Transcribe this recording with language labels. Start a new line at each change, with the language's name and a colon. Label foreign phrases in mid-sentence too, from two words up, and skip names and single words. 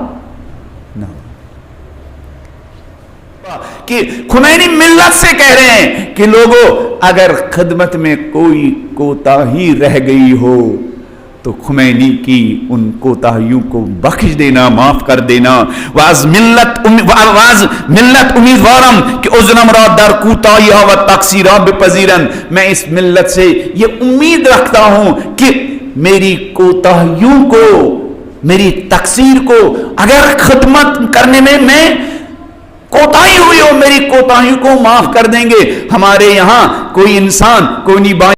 Urdu: کہ خمینی ملت سے کہہ رہے ہیں کہ لوگوں اگر خدمت میں کوئی کوتاہی رہ گئی ہو تو خمینی کی ان کوتاہیوں کو بخش دینا، معاف کر دینا.
Persian: واز ملت امیدوارم کہ عذرم را در کوتاہیہ و تقصیرہ بپذیرن.
Urdu: میں اس ملت سے یہ امید رکھتا ہوں کہ میری کوتاہیوں کو، میری تقصیر کو، اگر خدمت کرنے میں کوتاہی ہوئی ہو، میری کوتاہیوں کو معاف کر دیں گے. ہمارے یہاں کوئی انسان، کوئی نہیں